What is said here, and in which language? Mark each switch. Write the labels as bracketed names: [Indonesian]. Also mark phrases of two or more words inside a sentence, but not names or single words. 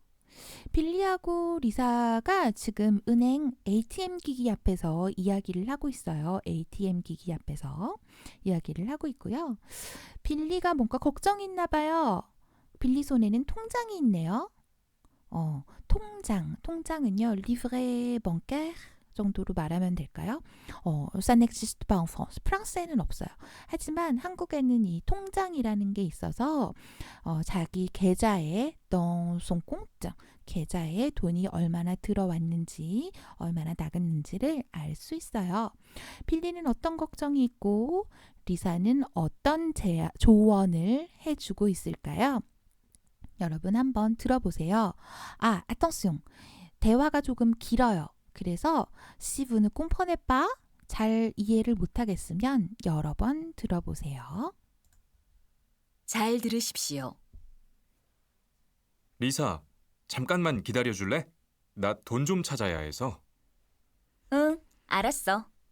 [Korean] 빌리하고 리사가 지금 은행 ATM 기기 앞에서 이야기를 하고 있어요. ATM 기기 앞에서 이야기를 하고 있고요. 빌리가 뭔가 걱정이 있나 봐요. 빌리 손에는 통장이 있네요. 통장은요. [French] livret bancaire [Korean] 정도로 말하면 될까요? [French] ça n'existe pas en France. [Korean] 프랑스에는 없어요. 하지만 한국에는 이 통장이라는 게 있어서 자기 계좌에 [French] dans son compte, [Korean] 계좌에 돈이 얼마나 들어왔는지 얼마나 나갔는지를 알 수 있어요. 빌리는 어떤 걱정이 있고 리사는 어떤 조언을 해주고 있을까요? 여러분 한번 들어보세요. attention. 대화가 조금 길어요. [French] 그래서 si vous ne comprenez pas, [Korean] 잘 이해를 못하겠으면 여러 번 들어보세요. 잘 들으십시오. 리사, 잠깐만 기다려줄래? 나 돈 좀 찾아야 해서. 응, 알았어.